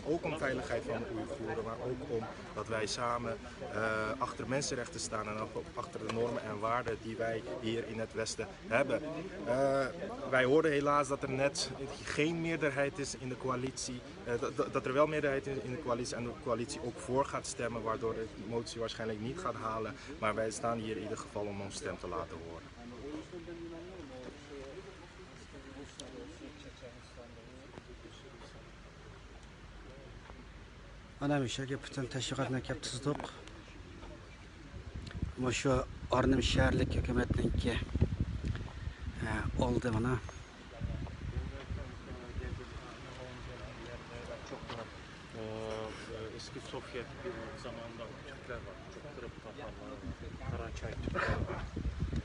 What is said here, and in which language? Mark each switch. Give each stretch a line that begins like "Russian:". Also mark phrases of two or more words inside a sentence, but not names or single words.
Dutch: Ook om veiligheid van de Oeigoeren, maar ook om dat wij samen achter mensenrechten staan en ook achter de normen en waarden die wij hier in het Westen hebben. Wij hoorden helaas dat er net geen meerderheid is in de coalitie, dat er wel meerderheid is in de coalitie en de coalitie ook voor gaat stemmen, waardoor de motie waarschijnlijk niet gaat halen. Maar wij staan hier in ieder geval om ons stem te laten horen.
Uzbek: Ana mishaga butun tashviqotni kelib tuzdik. Mana shu Arnhem shaharlik hukumatniki oldi mana.
Turkish: Eski Sovyet zamanında Türkler var. Çok kırıp tatarlar var. Karaçay Türkler var.